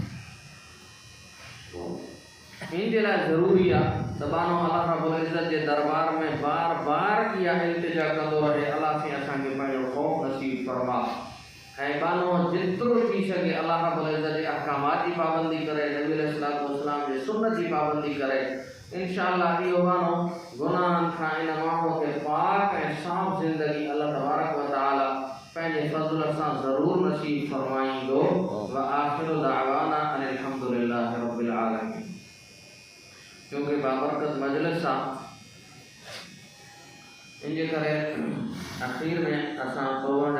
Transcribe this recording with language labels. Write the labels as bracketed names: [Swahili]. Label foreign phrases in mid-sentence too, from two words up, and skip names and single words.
[Sindhi] इन जे लाइ ज़रूरी आहे त बानो [Arabic] الله رب العزة [Sindhi] जे दरबार में बार बार इहा इल्तिजा कंदो रहे, अलाह साईं असांखे पंहिंजो ख़ौफ़ नसीब फरमा। ऐं बानो जेतिरो थी सघे [Arabic] الله رب العزة [Sindhi] जे अहकामात जी पाबंदी करे, नबी [Arabic] عليه الصلاة والسلام [Sindhi] जे सुन्नत जी पाबंदी करे। इंशाअल्लाह इहो बानो गुनाहनि खां इन माण्हूअ खे पाक ऐं साफ़ ज़िंदगी [Arabic] الله تبارك وتعالى [Sindhi] पंहिंजे फ़ज़्ल सां ज़रूरु नसीब फरमाईंदो। [Arabic] و آخر دعوانا أن الحمد لله رب العالمين. [Sindhi] क्योंकि बाबरकत मजलिस आहे, इन जे करे आख़िर में असां